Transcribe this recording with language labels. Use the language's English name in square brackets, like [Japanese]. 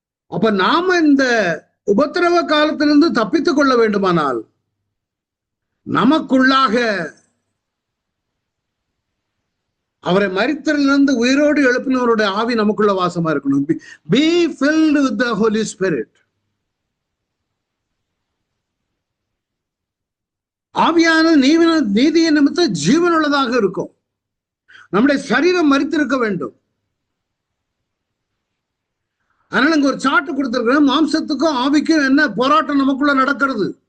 [Tamil] அப்ப நாம இந்த உபத்திரவ காலத்திலிருந்து தப்பித்துக் கொள்ள வேண்டுமானால் நமக்குள்ளாக அவரை மரித்தலிலிருந்து உயிரோடு எழுப்பினவருடைய ஆவி நமக்குள்ள வாசமா இருக்கணும். [English] Be filled with the Holy Spirit. [Tamil] ஆவியான நீதியின் நிமித்தம் ஜீவனுள்ளதாக இருக்கும். நம்முடைய சரீரம் மரித்திருக்க வேண்டும். அதனால இங்க ஒரு சாட்டு கொடுத்திருக்கிறேன். மாம்சத்துக்கும் ஆவிக்கும் என்ன போராட்டம் நமக்குள்ள நடக்கிறது.